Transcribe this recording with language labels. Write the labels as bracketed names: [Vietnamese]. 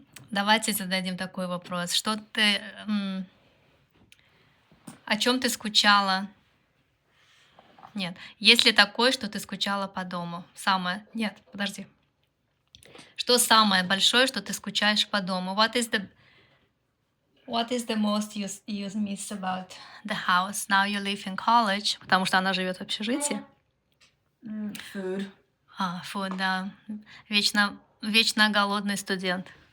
[Russian] Давайте зададим такой вопрос. Что ты... О чем ты скучала? Нет. Есть ли такое, что ты скучала по дому? Самое... Нет, подожди. Что самое большое, что ты скучаешь по дому? [English] What is the most you miss about the house? Now you live in college. [Russian] Потому что она живет в общежитии. [English] Food. Food, [Russian] да. Вечно голодный студент.